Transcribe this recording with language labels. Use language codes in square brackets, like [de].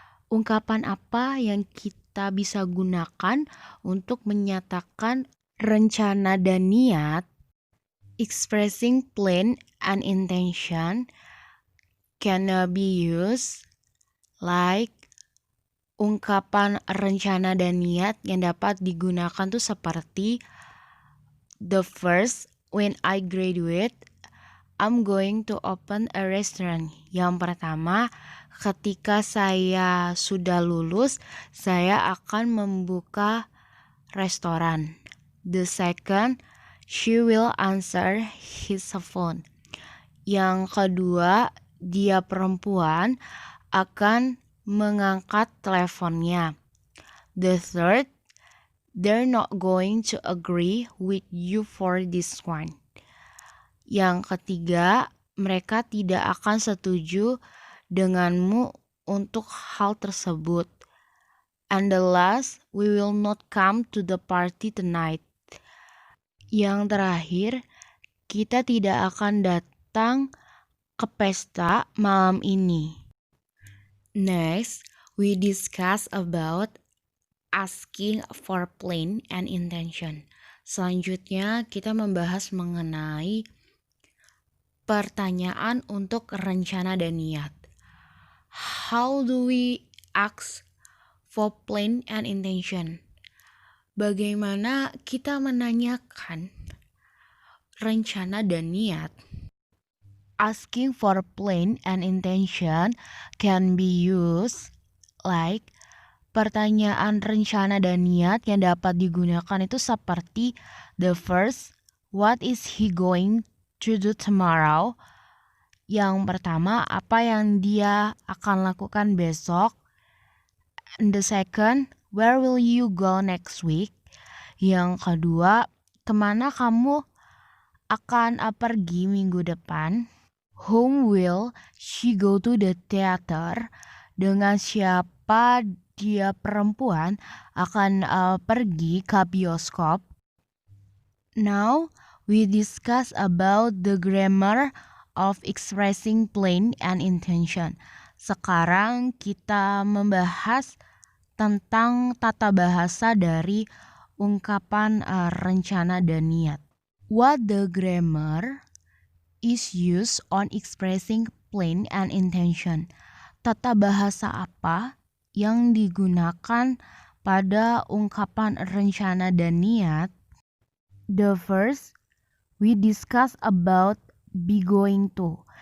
[id] Ungkapan apa yang kita bisa gunakan untuk menyatakan rencana dan niat? [en] Expressing plan and intention can be used like [id] ungkapan rencana dan niat yang dapat digunakan tuh seperti [en] the first, when I graduate, I'm going to open a restaurant. [id] Yang pertama, ketika saya sudah lulus, saya akan membuka restoran. [en] The second, she will answer his phone. [id] Yang kedua, dia perempuan akan mengangkat teleponnya. [en] The third, they're not going to agree with you for this one. [id] Yang ketiga, mereka tidak akan setuju denganmu untuk hal tersebut. [en] And the last, we will not come to the party tonight. [id] Yang terakhir, kita tidak akan datang ke pesta malam ini. [en] Next, we discuss about asking for plan and intention. [id] Selanjutnya, kita membahas mengenai pertanyaan untuk rencana dan niat. [en] How do we ask for plan and intention? [id] Bagaimana kita menanyakan rencana dan niat? [en] Asking for plan and intention can be used like [id] pertanyaan rencana dan niat yang dapat digunakan itu seperti [en] the first, what is he going to do tomorrow? [id] Yang pertama, apa yang dia akan lakukan besok? [en] And the second, where will you go next week? [id] Yang kedua, kemana kamu akan pergi minggu depan? [en] Whom will she go to the theater? [id] Dengan siapa dia perempuan akan pergi ke bioskop? [en] Now we discuss about the grammar of expressing plan and intention. [id] Sekarang kita membahas tentang tata bahasa dari ungkapan rencana dan niat. [en] What the grammar is used on expressing plan and intention. [id] Tata bahasa apa yang digunakan pada ungkapan rencana dan niat? [en] The first, we discuss about be going to.